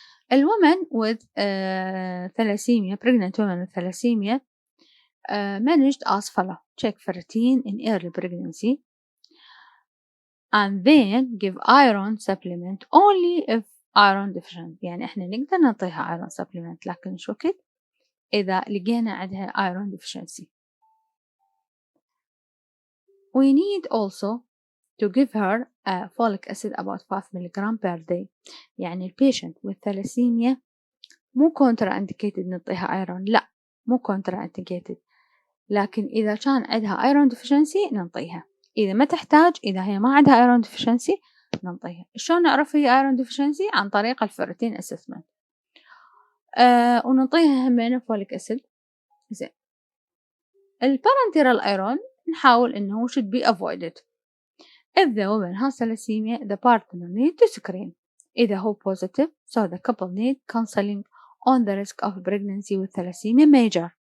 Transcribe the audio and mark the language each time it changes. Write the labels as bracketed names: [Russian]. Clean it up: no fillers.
[English] A woman with thalassemia, pregnant woman with thalassemia, managed as follows: check ferritin in early pregnancy, and then give iron supplement only if iron deficient. [Arabic] يعني احنا نقدر نعطيها iron supplement لكن شو كده إذا لقينا عندها iron deficiency. [English] We need also to give her a folic acid about 5 mg per day. [Arabic] يعني البيشنت [English] with thalassemia [Arabic] مو contraindicated نعطيها iron، لا مو contraindicated، لكن إذا كان عندها iron deficiency نعطيها. إذا ما تحتاج، إذا هي ما عندها iron deficiency نعطيها. شلون نعرف هي iron deficiency؟ عن طريق الفيرتين assessment. ونعطيها همين folic acid. زين. البارنتيرال [English] iron [Arabic] نحاول إنه [English] should be avoided. If the woman has thalassemia, the partner need to screen. [Arabic] إذا هو [English] positive, so the couple need counseling on the risk of pregnancy with thalassemia major.